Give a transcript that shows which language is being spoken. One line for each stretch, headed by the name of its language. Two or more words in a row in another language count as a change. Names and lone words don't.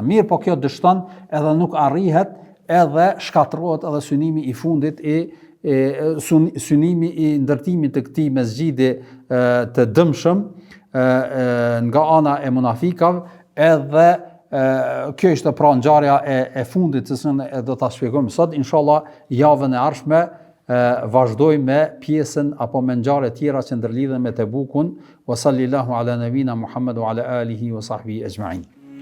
Albanian: Mirë, po kjo dështon edhe nuk arrihet, edhe shkatërrohet edhe synimi i fundit synimi i ndërtimit të këtij mesxhidi të dëmshëm nga ana e munafikave, edhe kjo ishte pra ngjarja e fundit të cilën do ta shpjegojmë sot. Inshallah javën e ardhshme vazhdoj me pjesën apo me ngjarje tjera që ndërlidhen me Tebukun.
Arabic: وصلى الله على نبينا محمد وعلى آله وصحبه أجمعين.